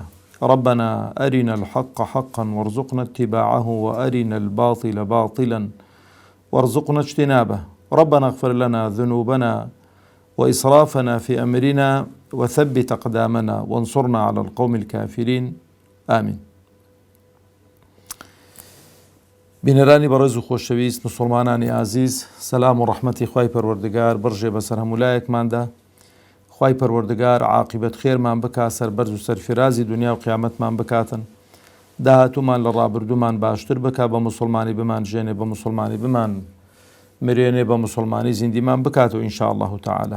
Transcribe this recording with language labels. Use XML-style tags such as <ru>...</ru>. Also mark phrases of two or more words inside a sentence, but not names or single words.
<ar>ربنا أرنا الحق حقا وارزقنا اتباعه وأرنا الباطل باطلا وارزقنا اجتنابه. ربنا اغفر لنا ذنوبنا وإسرافنا في أمرنا وثبت أقدامنا وانصرنا على القوم الكافرين آمين.</ar> <ckb>بینەرانی بەڕێز و خۆشەویست مسلمانانی عزیز، سەلام و ڕەحمەتی خوای پەروەردگار بڕژێ بەسەر هەمولایەکماندا. خوای پەروەردگار عاقبەت خێرمان بکات، سەربەرز و سەرفرازی دنیا و قیامەتمان بکاتن، داهاتوومان لە ڕابردوومان باشتر بکات، بە مسلمانی بمان ژێنێ، بە مسلمانی بمان مرێنێ، بە مسلمانی زیندیمان بکاتەوە</ckb> <ar>ئینشاء الله تعالی.</ar>